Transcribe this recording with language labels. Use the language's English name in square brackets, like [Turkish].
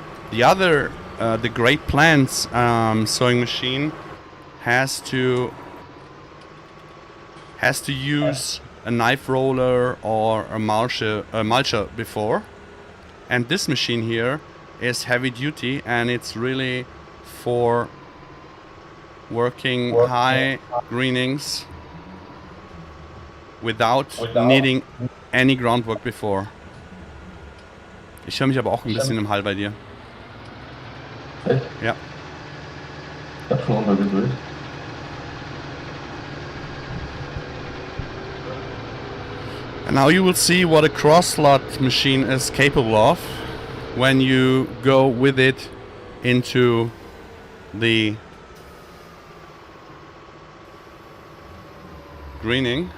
[English] The other the Great Plants sowing machine has to use a knife roller or a mulcher before, and this machine here is heavy duty, and it's really for working high greenings without needing any groundwork before. [German] Ich höre mich aber auch ein bisschen im Hall bei dir. Echt? Ja. Ich hab schon runtergedreht. [English] And now you will see what a cross-slot machine is capable of when you go with it into the greening.